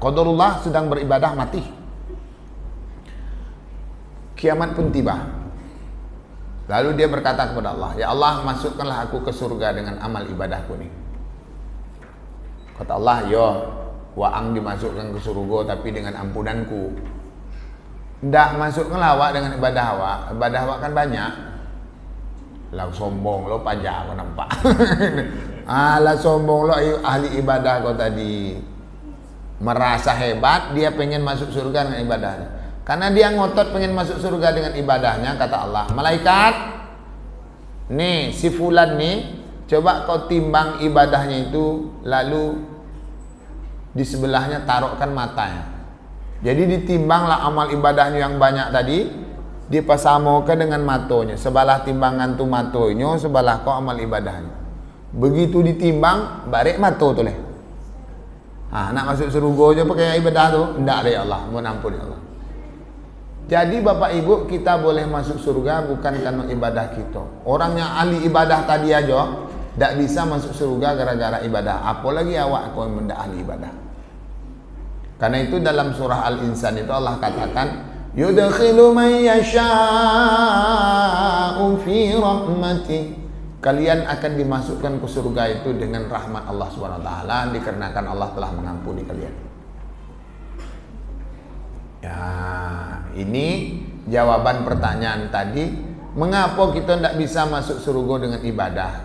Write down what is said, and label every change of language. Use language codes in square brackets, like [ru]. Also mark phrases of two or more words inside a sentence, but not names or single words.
[id] Qadarullah sedang beribadah mati. Kiamat pun tiba. Lalu dia berkata kepada Allah, ya Allah, masukkanlah aku ke surga dengan amal ibadahku ni. Kata Allah, yo, waang dimasukkan ke surga tapi dengan ampunanku. [min] Ndak masukkanlah awak dengan ibadah awak. Ibadah awak kan banyak. Lah sombong lo pajak kau nampak. Lah sombong lo ahli ibadah kau tadi. [id] Merasa hebat, dia pengen masuk surga dengan ibadahnya. Karena dia ngotot pengen masuk surga dengan ibadahnya, kata Allah, malaikat, nih si fulan nih, coba kau timbang ibadahnya itu, lalu di sebelahnya taruhkan matanya. Jadi ditimbanglah amal ibadahnya yang banyak tadi, dipasamokan dengan matonya. [min] Sebelah timbangan tu matonya, sebelah kau amal ibadahnya. Begitu ditimbang, barek mato tu leh. [id] Nak masuk surga aja pakai ibadah tu, ndak ada ya Allah, mohon ampun ya Allah. Jadi Bapak Ibu, kita boleh masuk surga bukan karena ibadah kita. Orang yang ahli ibadah tadi aja tidak bisa masuk surga gara-gara ibadah. Apalagi awak kau yang tidak ahli ibadah. Karena itu dalam surah Al-Insan itu Allah katakan, [ar] yudkhilu man yasha'u fi rahmatih. [id] Kalian akan dimasukkan ke surga itu dengan rahmat Allah SWT, dikarenakan Allah telah mengampuni kalian. Ya, ini jawaban pertanyaan tadi. Mengapa kita tidak bisa masuk surga dengan ibadah?